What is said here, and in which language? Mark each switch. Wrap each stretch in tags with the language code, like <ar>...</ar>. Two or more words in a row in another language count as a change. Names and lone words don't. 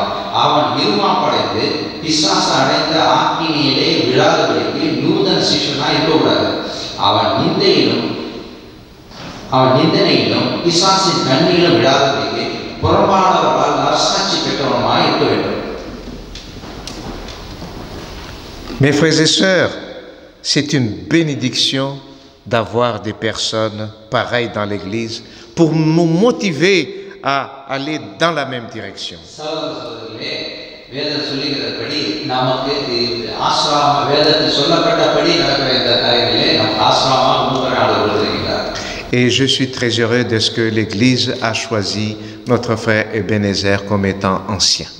<ta>அவன் இருமாப்படைந்து பிசாசு அடைந்த ஆக்கினியிலே விழாதபடிக்கு நூதன சிஷ்யனாய் இருக்கக்கூடாது. அவன் நிந்தனையிலும் பிசாசின் கண்ணிலும் விழாதபடிக்கு புறம்பானவர்களால் நற்சாட்சி பெற்றவனுமாய் இருக்க வேண்டும்.</ta> <fr>Mes frères et sœurs, c'est une bénédiction d'avoir des personnes pareilles dans l'Église pour nous motiver à aller dans la même direction. Et je suis très heureux de ce que l'Église a choisi notre frère Ebenezer comme étant ancien.</fr>